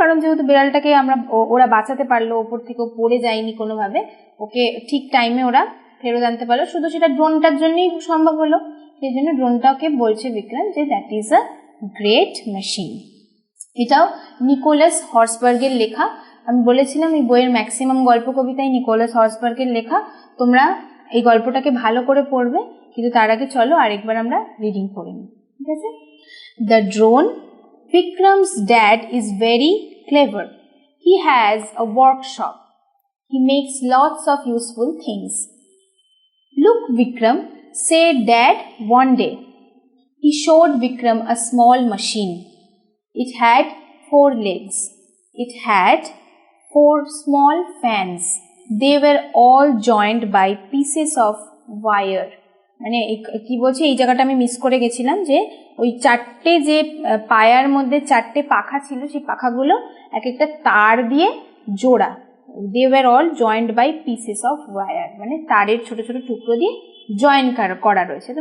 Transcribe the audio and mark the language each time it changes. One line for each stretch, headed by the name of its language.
Bangla: কারণ যেহেতু বিড়ালটাকে ওরা বাঁচাতে পারলো, ওপর থেকে পড়ে যায়নি কোনোভাবে, ওকে ঠিক টাইমে ওরা ফেরত আনতে পারলো, শুধু সেটা ড্রোনটার জন্যই সম্ভব হলো, সেই জন্য ড্রোনটাকে বলছে বিক্রম যে
English: That is a great machine.
Bangla: এটাও নিকোলাস হর্সবার্গের লেখা। আমি বলেছিলাম এই বইয়ের ম্যাক্সিমাম গল্প কবিতাই নিকোলাস হর্সবার্গের লেখা। তোমরা এই গল্পটাকে ভালো করে পড়বে, কিন্তু তার আগে চলো আরেকবার আমরা রিডিং করে নিই, ঠিক আছে?
English: The drone, Vikram's dad is very clever. He has a workshop. He makes lots of useful things. Look, Vikram, said Dad one day. He showed Vikram a small machine. It had 4 legs. It had 4 small fans. They were all joined by pieces of wire.
Bangla: মানে কি বলছে, এই জায়গাটা আমি miss করে গেছিলাম, যে ওই 4টে যে পায়ার মধ্যে 4টে পাখা ছিল, সেই পাখাগুলো এক একটা তার দিয়ে জোড়া।
English: they were all joined by pieces of wire,
Bangla: মানে তারের ছোট ছোট টুকরো দিয়ে জয়েন করা রয়েছে।